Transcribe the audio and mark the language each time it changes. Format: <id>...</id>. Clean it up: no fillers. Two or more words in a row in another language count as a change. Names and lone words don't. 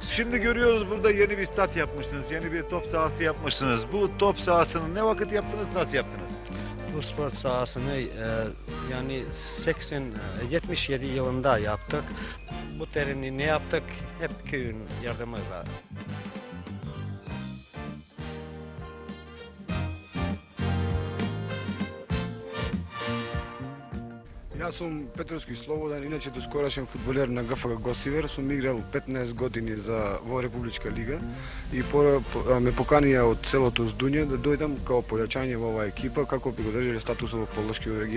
<tr>Şimdi görüyoruz burada yeni bir stat yapmışsınız, yeni bir top sahası yapmışsınız. Bu top sahasını ne vakit yaptınız, nasıl yaptınız? Bu spor sahasını yani 77 yılında yaptık. Bu tereni ne yaptık? Hep köyün yardımıyla.</tr> <mk>Јас сум Петровски Слободан, иначе доскорашен фудбалер на ГФК Гостивар, сум играл 15 години во Републичка лига и ме поканија од селото Здуње да дојдам као појачање во оваа екипа како би го држале статусот во Полошкиот регион.</mk>